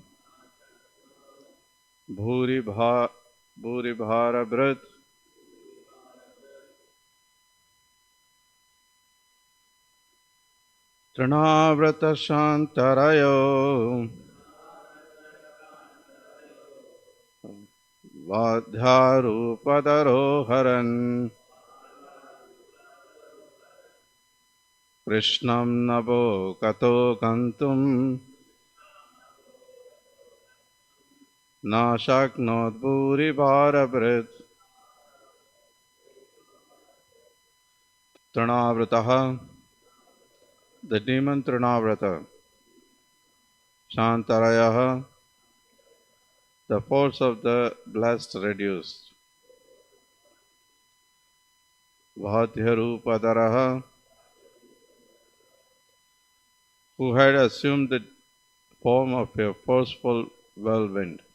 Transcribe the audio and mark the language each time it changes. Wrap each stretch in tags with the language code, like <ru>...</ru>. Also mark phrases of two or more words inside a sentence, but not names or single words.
<sa>Bhuribharabhrit Trinavrata Shantarayo Vadhyarupadaro Haran Krishnam Nabo Kato Kantum Na Shaknot Bhuribharabhrit Trinavrataha,</sa> <en>the demon Trinavrata. Shantarayaha, the force of the blessed reduced. Vadhyarupadaraha, who had assumed the form of a forceful whirlwind.</en>